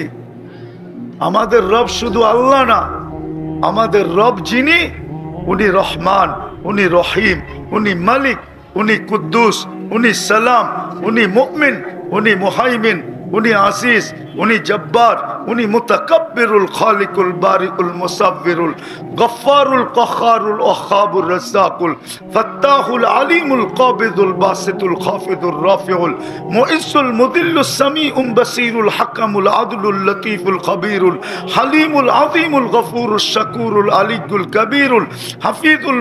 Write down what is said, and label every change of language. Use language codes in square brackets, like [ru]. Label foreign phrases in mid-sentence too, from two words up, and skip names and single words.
[bn] আমাদের রব শুধু আল্লাহ না, আমাদের রব যিনি, উনি রহমান, উনি রহিম, উনি মালিক, উনি কুদ্দুস, উনি সালাম, উনি মুমিন, উনি মুহাইমিন, উনি আসিস, উনি জব্বার, উনি মুতাকাব্বিরুল খালিকুল বারিউল মুসাব্বিরুল গফফারুল কখারুল ওয়াহাবুর রাজ্জাকুল ফাত্তাহুল আলিমুল কাবিদুল বাসিতুল খাফিদুর রাফিউল মুইসুল মুদিল্লুস সামিউম বাসিরুল হাকামুল আদলুল লতীফুল খবীরুল হালিমুল আযীমুল গফুরুশ শাকুরুল আলিয়ুল কবীরুল হাফিজুল